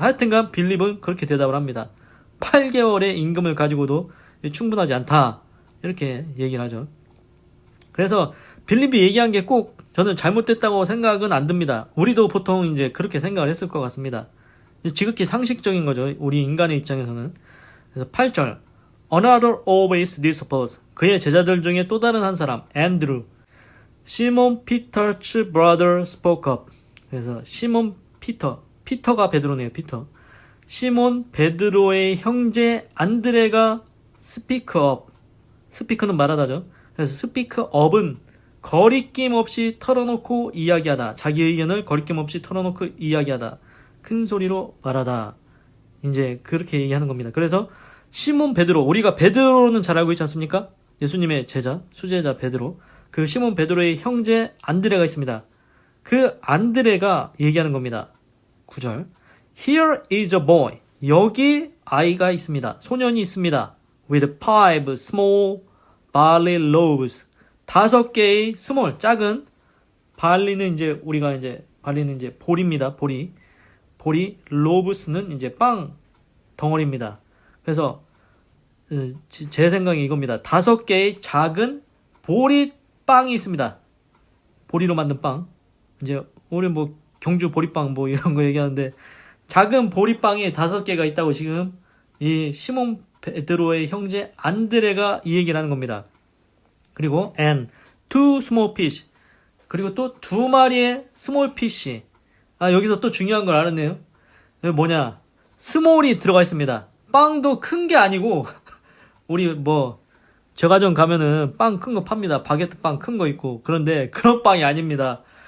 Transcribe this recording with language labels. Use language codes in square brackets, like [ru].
[ko] 하여튼간 빌립은 그렇게 대답을 합니다. 8개월의 임금을 가지고도 충분하지 않다. 이렇게 얘기를 하죠. 그래서 빌립이 얘기한 게 꼭 저는 잘못됐다고 생각은 안 듭니다. 우리도 보통 이제 그렇게 생각을 했을 것 같습니다. 지극히 상식적인 거죠. 우리 인간의 입장에서는. 그래서 8절. [en] Another of his disciples. [ko] 그의 제자들 중에 또 다른 한 사람, 앤드루. [en] 시몬 피터's brother spoke up. [ko] 그래서 시몬 피터가 베드로네요. 피터. 시몬 베드로의 형제 안드레가 speak up. 스피크는 말하다죠. 그래서 speak up은 거리낌 없이 털어놓고 이야기하다. 자기 의견을 거리낌 없이 털어놓고 이야기하다. 큰 소리로 말하다. 이제 그렇게 얘기하는 겁니다. 그래서 시몬 베드로, 우리가 베드로는 잘 알고 있지 않습니까? 예수님의 제자, 수제자 베드로. 그 시몬 베드로의 형제 안드레가 있습니다. 그 안드레가 얘기하는 겁니다. 9절. [en] Here is a boy. [ko] 여기 아이가 있습니다. 소년이 있습니다. [en] With 5 small barley loaves. [ko] 5개의 스몰, 작은 발리는 이제 우리가 이제 발리는 이제 보리입니다. 보리, 로브스는 이제 빵 덩어리입니다. 그래서 제 생각이 이겁니다. 5개의 작은 보리 빵이 있습니다. 보리로 만든 빵. 이제 우리 뭐 경주 보리빵 뭐 이런 거 얘기하는데 작은 보리빵이 5개가 있다고 지금 이 시몬 베드로의 형제 안드레가 이 얘기를 하는 겁니다. 그리고 [en] and 2 small fish. [ko] 그리고 또 2마리의 small fish. 여기서 또 중요한 걸 알았네요. 뭐냐? 스몰이 들어가 있습니다. 빵도 큰 게 아니고 우리 뭐 제과점 가면은 빵 큰 거 팝니다. 바게트 빵 큰 거 있고. 그런데 그런 빵이 아닙니다.